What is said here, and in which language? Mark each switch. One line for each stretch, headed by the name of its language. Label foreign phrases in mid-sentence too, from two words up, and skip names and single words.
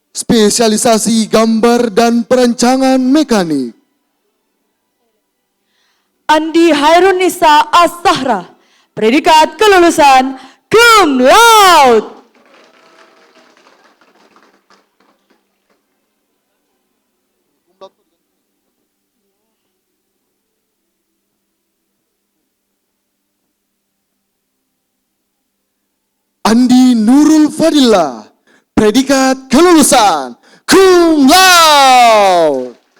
Indonesian: spesialisasi gambar dan perancangan mekanik. Andi Hairunisa As-Sahra, predikat kelulusan
Latin: cum laude.
Indonesian: Andi Nurul Fadillah, predikat kelulusan
Latin: cum laude.